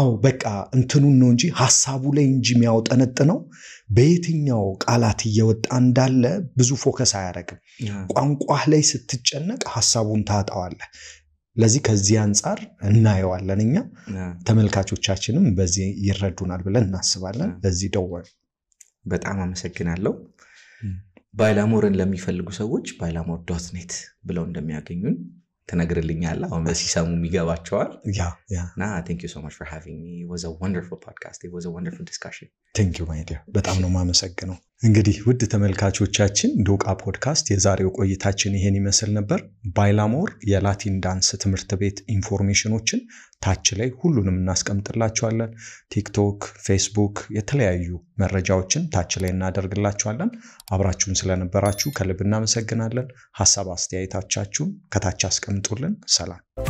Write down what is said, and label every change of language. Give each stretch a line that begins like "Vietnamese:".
Amharic: በቃ እንትኑን ነው እንጂ ሐሳቡ ላይ እንጂ የሚያውጠነጥነው በየትኛው ቃላት እየወጣ እንዳለ ብዙ ፎከስ አያደርግም። ቋንቋህ ላይ ስትጨነቅ ሐሳቡን ታጣዋለህ። ለዚህ ከዚህ አንፃር እናየዋለን እኛ ተመልካቾቻችንም በዚህ ይረዱናል ብለን እናስባለን። ለዚህ ደወል በጣም አመሰግናለሁ። ባይላሞርን ለሚፈልጉ ሰዎች bailamor.net ብለው እንደሚያገኙን ተነግርልኛለህ። አሁን በሲሳሙ የሚገባቸዋል። እና
English: thank you so much for having me. It was a wonderful podcast. It was a wonderful discussion. Thank you my dear.
Amharic: በጣም ነው ማመሰግነው። እንግዲህ ውድ ተመልካቾቻችን ዶቃ ፖድካስት የዛሬው ቆይታችን ይሄን ይመስል ነበር። ባይላሞር የላቲን ዳንስ ትምህርት ቤት ኢንፎርሜሽኖችን ታች ላይ ሁሉንም እናስቀምጥላችኋለን። ቲክቶክ፣ ፌስቡክ የተለያዩ መረጃዎችን ታች ላይ እናደርግላችኋለን። አብራችሁን ስለነበራችሁ ከልብ እናመሰግናለን። ሐሳብ አስተያየታችሁን ከታች አስቀምጡልን። ሰላም።